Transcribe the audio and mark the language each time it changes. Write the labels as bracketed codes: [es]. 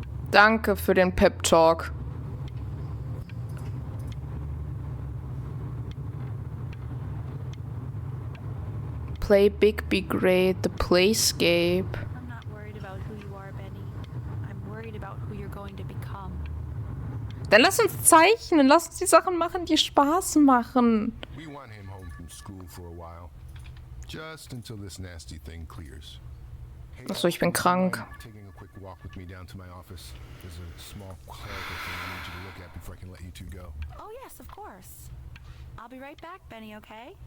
[de] Danke für den Pep Talk. [en] Play big, be great, the playscape. I'm not worried about who you are, Benny. I'm worried about who you're going to become. [de] Dann lass uns zeichnen, lass uns die Sachen machen, die Spaß machen. [en] We want him home from school for a while. Just until this nasty thing clears. Hey, [de] Achso, ich bin krank. [en] taking a quick walk with me down to my office. There's a small clerical thing I need you to look at before I can let you two go. Oh, yes, of course. I'll be right back, Benny, okay?